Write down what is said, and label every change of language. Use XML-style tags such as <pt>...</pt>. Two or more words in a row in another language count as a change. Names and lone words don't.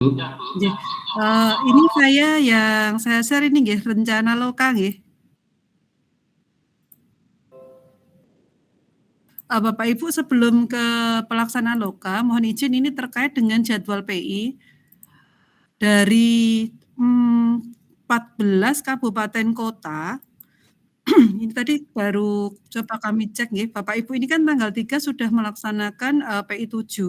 <id>Nggih, ini saya share ini nggih rencana loka nggih. Bapak Ibu sebelum ke pelaksanaan loka, mohon izin ini terkait dengan jadwal PI dari 14 kabupaten kota. Ini tadi baru coba kami cek nggih, Bapak Ibu ini kan tanggal 3 sudah melaksanakan PI 7.</id>